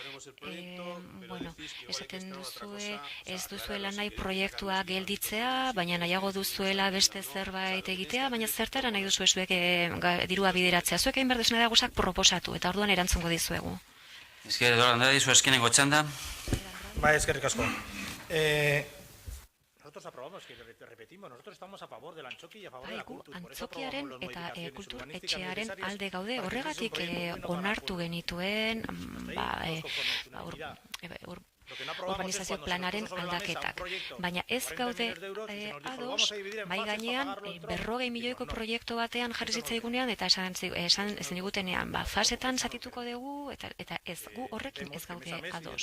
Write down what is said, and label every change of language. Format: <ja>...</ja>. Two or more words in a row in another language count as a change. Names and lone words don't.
<eu>Esaten duzue, ez duzuela nahi proiektua gelditzea, baina nahiago duzuela beste zerbait egitea, baina zertara nahi duzue zuek dirua bideratzea. Zuek egin behar duzuna da guzak proposatu, eta orduan erantzungo dizuegu. Ezker, Eduardo Andrade, zu eskenengo txanda. Eskerrik asko.</eu> <es>Nosotros aprobamos, que repetimos, nosotros estamos a favor del antzoki y a favor de la cultura.</es> <eu>Antzokiaren eta kultur etxearen alde gaude, horregatik onartu genituen urbanizazio planaren aldaketak. Baina ez gaude ados, bai gainean, 40 milioiko proiektu batean jarri zitzaigunean, eta esan zenigutenean, fasetan zatituko dugu, eta ez, gu horrekin ez gaude ados.</eu>